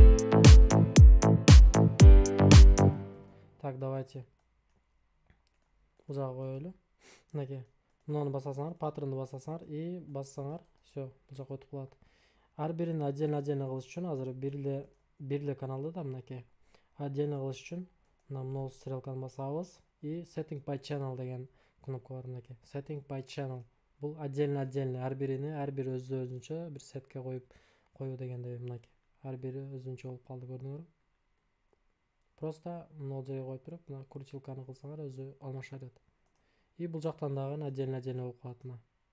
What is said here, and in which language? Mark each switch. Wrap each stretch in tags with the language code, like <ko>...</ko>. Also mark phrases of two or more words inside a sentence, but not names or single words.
<ru>Так, давайте</ru> <ky>бул жака коелу. Мынакей, мунуну басасаңар, паттернду басасаңар и бассаңар, все, бул жака өтүп калат. Ар бирин отдельно кылыш үчүн азыр бир эле каналды да мынакей. Отдельно кылыш үчүн мына стрелканы басабыз и</ky> <en>setting by channel</en> <ky>деген кнопка бар мынакей.</ky> <en>Setting by channel.</en> <ky>Бул отдельно ар бир өзүнчө бир сетке коюу дегенде мынакей. Ар бири өзүнчө болуп калды, көрдүңөрбү? Просто могул жерге коюп туруп, мына крутилканы кылсаңар өзү алмаша берет. И бул жактан дагы отдельно болуп калат мына.</ky>